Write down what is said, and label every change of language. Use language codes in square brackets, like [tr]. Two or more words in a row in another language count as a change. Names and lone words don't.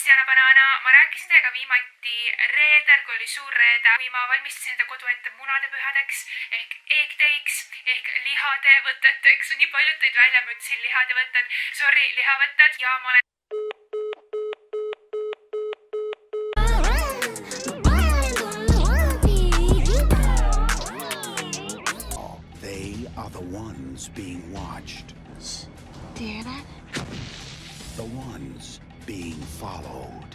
[et] Banana, ma rääkisin teiega viimati reedel, kui oli suur reede, kui ma valmistasin enda kodu ette munadepühadeks ehk eegdeiks ehk lihatevõteteks. nii paljud tõid välja, ma ütlesin lihatevõtted, sorry, lihavõtted ja ma olen [en] They are the ones being watched. Do you hear that? The ones being followed.